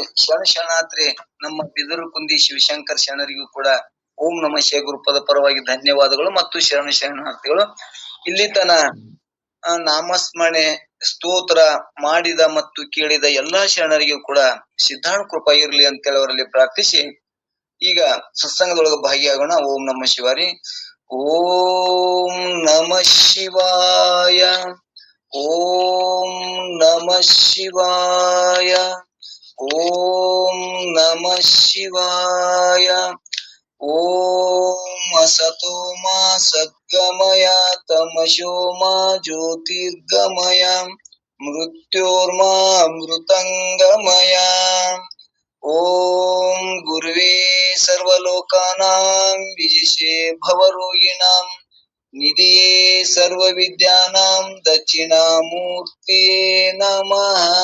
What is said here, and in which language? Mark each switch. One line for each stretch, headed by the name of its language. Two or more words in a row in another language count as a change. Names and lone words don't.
Kannada: ಶರಣಾತ್ರಿ ನಮ್ಮ ಬಿದರು ಕುಂದಿ ಶಿವಶಂಕರ್ ಶರಣರಿಗೂ ಕೂಡ
Sanskrit: ಓಂ ನಮಃ ಶಿವ
Kannada: ಗುರುಪದ ಪರವಾಗಿ ಧನ್ಯವಾದಗಳು ಮತ್ತು ಶರಣಾರ್ಥಿಗಳು. ಇಲ್ಲಿ ತನ ನಾಮಸ್ಮರಣೆ ಸ್ತೋತ್ರ ಮಾಡಿದ ಮತ್ತು ಕೇಳಿದ ಎಲ್ಲಾ ಶರಣರಿಗೂ ಕೂಡ ಸಿದ್ಧಾಂತ ಕೃಪಾ ಇರ್ಲಿ ಅಂತೇಳಿ ಅವರಲ್ಲಿ ಪ್ರಾರ್ಥಿಸಿ ಈಗ ಸತ್ಸಂಗದೊಳಗೆ ಭಾಗಿಯಾಗೋಣ.
Sanskrit: ಓಂ ನಮಃ ಶಿವಾರಿ. ಓಂ ನಮಃ ಶಿವಾಯ. ಓಂ ನಮಃ ಶಿವಾಯ. ಓಂ ನಮಃ ಶಿವಾಯ. ಓಂ ಅಸತೋ ಮಾ ಸದ್ಗಮಯ ತಮಸೋ ಮಾ ಜ್ಯೋತಿರ್ಗಮಯ ಮೃತ್ಯೋರ್ಮಾ ಅಮೃತಂಗಮಯ. ಓಂ ಗುರುವೇ ಸರ್ವಲೋಕಾನಾಂ ವಿಜಿಷೇ ಭವರೋಗಿಣಾಂ ನಿಧಿಯೇ ಸರ್ವವಿದ್ಯಾನಾಂ ದಕ್ಷಿಣಾಮೂರ್ತಿಯೇ ನಮಃ.